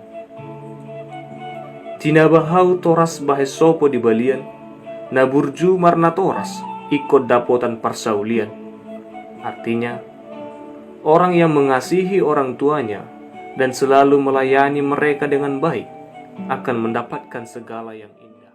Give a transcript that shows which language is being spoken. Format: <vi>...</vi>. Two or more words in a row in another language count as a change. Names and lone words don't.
<bbc>Tinabahau toras bahes sopo di balian, naburju marna toras ikut dapotan parsaulian.</bbc> <id>Artinya, orang yang mengasihi orang tuanya dan selalu melayani mereka dengan baik akan mendapatkan segala yang indah.</id>